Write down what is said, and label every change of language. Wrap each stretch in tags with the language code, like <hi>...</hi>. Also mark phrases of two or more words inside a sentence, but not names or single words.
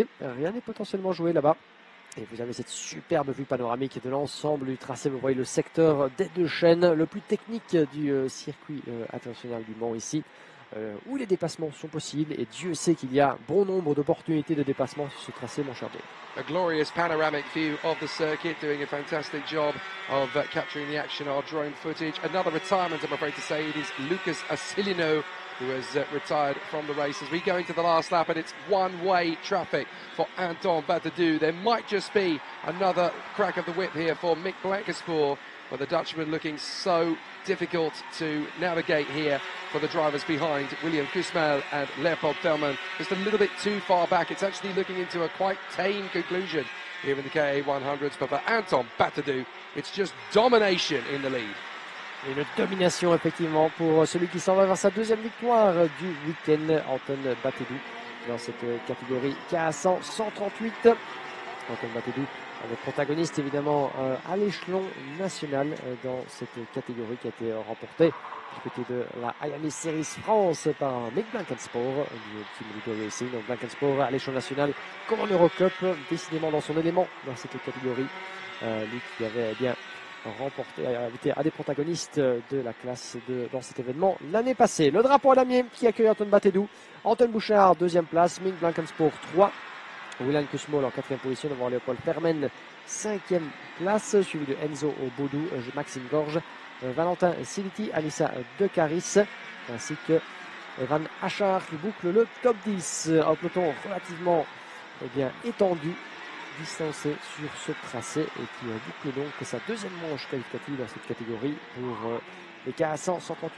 <fr>Rien n'est potentiellement joué là-bas. Et vous avez cette superbe vue panoramique de l'ensemble du tracé. Vous voyez le secteur des 2 chaînes, le plus technique du circuit international du Mans ici, où les dépassements sont possibles. Et Dieu sait qu'il y a bon nombre d'opportunités de dépassement sur ce tracé, mon cher Jay.</fr> <en>A glorious panoramic view of the circuit, doing a fantastic job of capturing the action, our drone footage. Another retirement, I'm afraid to say, it is Lucas Asilino, who has retired from the race as we go into the last lap, and it's one-way traffic for Anton Batadou. There might just be another crack of the whip here for Mick Blankensport, but the Dutchman looking so difficult to navigate here for the drivers behind William Kusmail and Leopold Thelman. Just a little bit too far back. It's actually looking into a quite tame conclusion here in the KA100s, but for Anton Batadou, it's just domination in the lead.</en> <fr>Une domination effectivement pour celui qui s'en va vers sa 2e victoire du week-end, Anton Batedou, dans cette catégorie KA100 138. Anton Batedou, le protagoniste évidemment à l'échelon national dans cette catégorie qui a été remportée du côté de la IAME Series France par Mick Blankensport du Team Leader Racing. Donc Blankensport à l'échelon national comme en Eurocup, décidément dans son élément dans cette catégorie. Lui qui avait remporté, été un des protagonistes de la classe dans cet événement l'année passée. Le drapeau à damier qui accueille Anton Batedou. Anton Bouchard, 2e place. Mick Blankensport, 3. William Kusmail en 4e position devant Leopold Fermen, 5e place, suivi de Enzo Baudou, Maxime Gorge, Valentin Siliti, Alissa De Caris, ainsi que Evan Achard qui boucle le top 10. Un peloton relativement étendu, distancé sur ce tracé et qui boucle donc sa 2e manche qualificative dans cette catégorie pour les KA100 138.</fr>